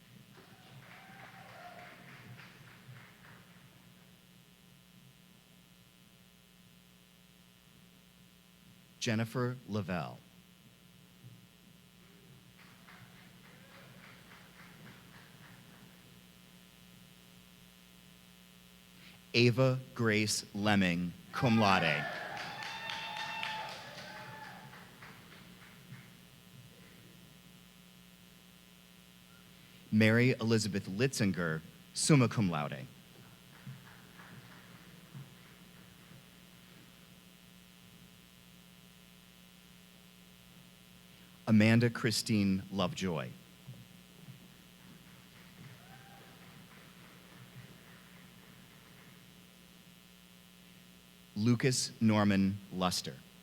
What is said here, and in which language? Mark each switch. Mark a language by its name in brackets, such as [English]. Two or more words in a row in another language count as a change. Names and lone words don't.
[English] Jennifer Lavelle. Ava Grace Lemming, [Latin] cum laude. [English] Mary Elizabeth Litzinger, [Latin] summa cum laude. [English] Amanda Christine Lovejoy. Lucas Norman Luster.